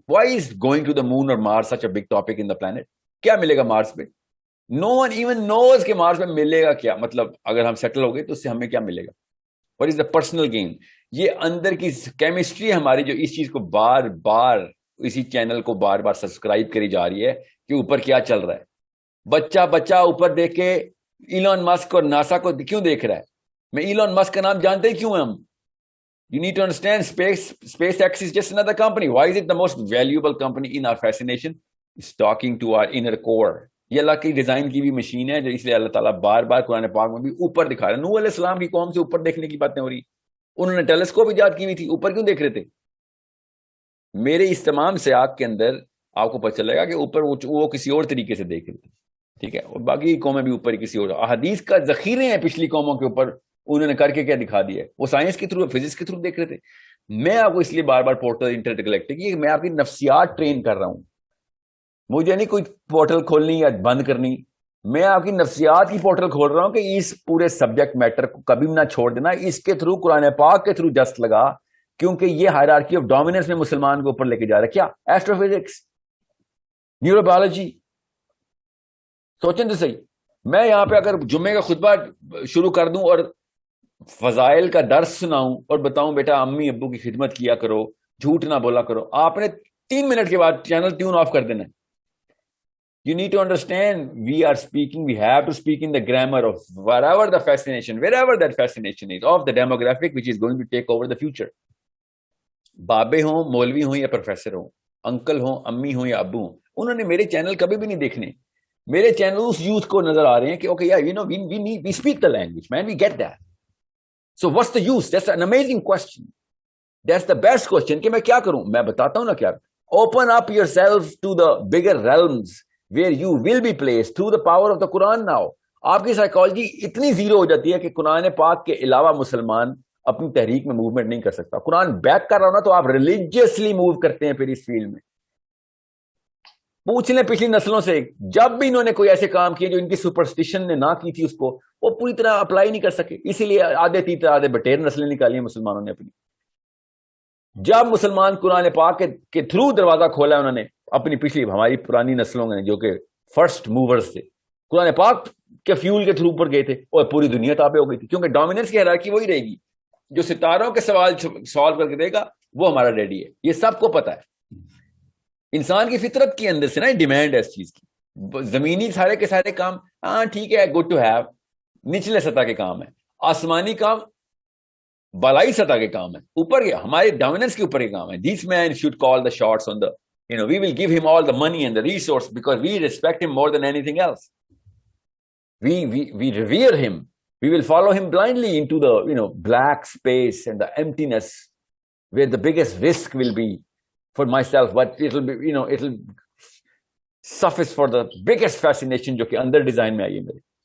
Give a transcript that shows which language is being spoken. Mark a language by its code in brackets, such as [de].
[en] why is going to the moon [ur] اور مارس [en] Such a big topic in the planet? [ur] کیا ملے گا مارس پہ؟ [en] no one even knows [ur] کہ مارس پہ ملے گا کیا، مطلب اگر ہم سیٹل ہو گئے تو اس سے ہمیں کیا ملے گا؟ [en] What is the personal gain? [ur] یہ اندر کی کیمسٹری ہماری جو اس چیز کو بار بار، اسی چینل کو بار بار سبسکرائب کری جا رہی ہے کہ اوپر کیا چل رہا ہے. بچہ اوپر دیکھ کے ایلون مسک اور ناسا کو کیوں دیکھ رہا ہے؟ میں ایلون مسک کا نام جانتے ہی کیوں ہیں ہم؟ [en] You need to understand SpaceX is just another company. Why is it the most valuable company in our fascination? It's talking to our inner core. [ur] یہ اللہ کی ڈیزائن کی بھی مشین ہے جو اس لیے اللہ تعالیٰ بار بار قرآن پاک میں بھی اوپر دکھا رہا ہے. نوح علیہ السلام کی قوم سے اوپر دیکھنے کی باتیں ہو رہی، انہوں نے ٹیلیسکوپ ایجاد کی ہوئی تھی، اوپر کیوں دیکھ رہے تھے؟ میرے اس تمام سیاق کے اندر آپ کو پتہ چلے گا کہ اوپر وہ کسی اور طریقے سے دیکھ رہے تھے، ٹھیک ہے. اور باقی قومیں بھی اوپر کسی اور، احادیث کا ذخیرے ہیں پچھلی قوموں کے اوپر، انہوں نے کر کے کیا دکھا دیا ہے، وہ سائنس کے تھرو، فزکس کے تھرو دیکھ رہے تھے. میں آپ کو اس لیے بار بار پورٹل انٹر گلیکٹک، یہ میں آپ کی نفسیات ٹرین کر رہا ہوں. مجھے نہیں کوئی پورٹل کھولنی یا بند کرنی، میں آپ کی نفسیات کی پورٹل کھول رہا ہوں کہ اس پورے سبجیکٹ میٹر کو کبھی بھی نہ چھوڑ دینا، اس کے تھرو قرآن پاک کے تھرو جست لگا، کیونکہ یہ ہائرارکی آف ڈومیننس میں مسلمان کو اوپر لے کے جا رہا ہے. کیا؟ Astro physics, neuro biology. سوچیں تو صحیح, میں یہاں پہ اگر جمعے کا خطبہ شروع کر دوں اور فضائل کا درس سناؤں اور بتاؤں بیٹا امی ابو کی خدمت کیا کرو, جھوٹ نہ بولا کرو, آپ نے 3 منٹ کے بعد چینل ٹیون آف کر دینا. [en] You need to understand, we have to speak in the grammar of wherever the fascination, wherever that fascination is, of the demographic which is going to take over the future. [ur] بابے ہوں, مولوی ہوں یا professor ہوں, uncle ہوں, امی ہوں یا ابو ہوں, انہوں نے میرے چینل کبھی بھی نہیں دیکھنے. میرے چینل اس یوتھ کو نظر آ رہے ہیں کہ [en] okay, yeah, you know, we speak the language, man, we get that. So what's the use? That's an amazing question. That's the best question [ur] کہ میں کیا کروں. میں بتاتا ہوں نا کیا. [en] Open up yourself to the bigger realms where you will be placed through the power of the Quran now. [ur] آپ کی سائیکالوجی اتنی زیرو ہو جاتی ہے کہ قرآن پاک کے علاوہ مسلمان اپنی تحریک میں موومنٹ نہیں کر سکتا. قرآن بیک کر رہا ہو نا تو آپ ریلیجیسلی موو کرتے ہیں پھر اس فیلڈ میں. پوچھ لیں پچھلی نسلوں سے, جب بھی انہوں نے کوئی ایسے کام کیے جو ان کی سپرسٹیشن نے نہ کی تھی, اس کو وہ پوری طرح اپلائی نہیں کر سکے. اسی لیے آدھے تیتر آدھے بٹیر نسلیں نکالی ہیں مسلمانوں نے اپنی. جب مسلمان قرآن پاک کے تھرو دروازہ کھولا ہے انہوں نے اپنی پچھلی ہماری پرانی نسلوں نے جو کہ فرسٹ موورز تھے, قرآن پاک کے فیول کے تھرو پر گئے تھے اور پوری دنیا تابع ہو گئی تھی, کیونکہ ڈومیننس کی ہیرارکی وہی رہے گی. جو ستاروں کے سوال سالو کر کے دے گا وہ ہمارا ڈیڈی ہے. یہ سب کو پتا ہے. انسان کی فطرت کے اندر سے نا ڈیمانڈ ہے اس چیز کی. زمینی سارے کے سارے کام ہاں ٹھیک ہے, [en] good to have, [ur] نچلے سطح کے کام ہے. آسمانی کام بالائی سطح کے کام ہے, اوپر کے ہمارے ڈومیننس کے اوپر کے کام ہے. [en] This man should call the shots on the, you know, we will give him all the money and the resource because we respect him more than anything else. We revere him. We will follow him blindly into the, you know, black space and the emptiness where the biggest risk will be for myself, but it will be, you know, it will suffice for the biggest fascination [ur] جو کہ اندر design میں آئی ہے میرے.